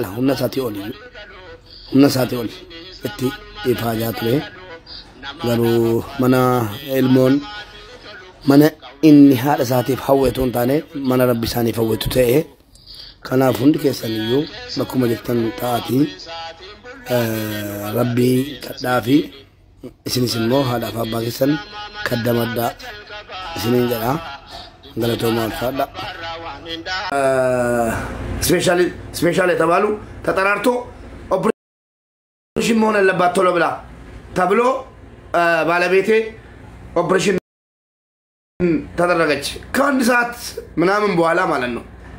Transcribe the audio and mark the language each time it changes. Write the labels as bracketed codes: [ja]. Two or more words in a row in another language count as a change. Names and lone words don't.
[om] humna isaatii oli itti ifaajaa ture garuu mana ilmoon mana inni haadha isaatiif hawwetu hin taane mana rabbi isaaniif hawwetu ta'e kanaaf hundi keessaniyyuu bakkuma jirtan ta'atii rabbii kadhaa fi isinis immoo haadhaaf abbaa keessan kaddamadhaa isiniin jedha galatooma ulfaadha [am] ስፔሻል የተባሉ ተጠራርቶ ኦፕሬሽን መሆን አለባት ቶሎ ብላ ተብሎ ባለቤቴ ኦፕሬሽን ተደረገች ከአንድ ሰዓት ምናምን በኋላ ማለት ነው